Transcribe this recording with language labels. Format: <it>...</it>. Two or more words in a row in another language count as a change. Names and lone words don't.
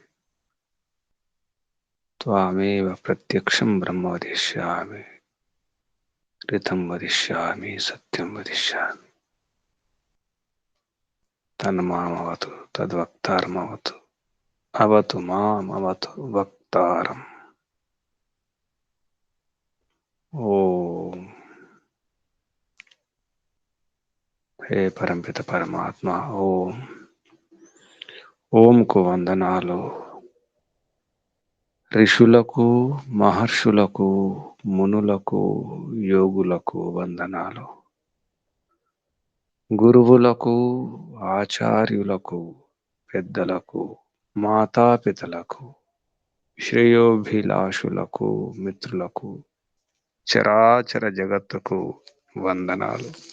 <sa>त्वामेव प्रत्यक्षं ब्रह्म वदिष्यामि ऋतं वदिष्यामि सत्यं वदिष्यामि तन्मामवतु तद्वक्तारमवतु अवतु माम अवतु वक्तारम् ओम। हे परमपिता परमात्मा ओम।</sa> <te>ఓం కు వందనాలు ఋషులకు మహర్షులకు మునులకు యోగులకు వందనాలు గురువులకు ఆచార్యులకు పెద్దలకు మాతాపితలకు శ్రేయోభిలాషులకు మిత్రులకు చరాచర జగత్తుకు వందనాలు</te>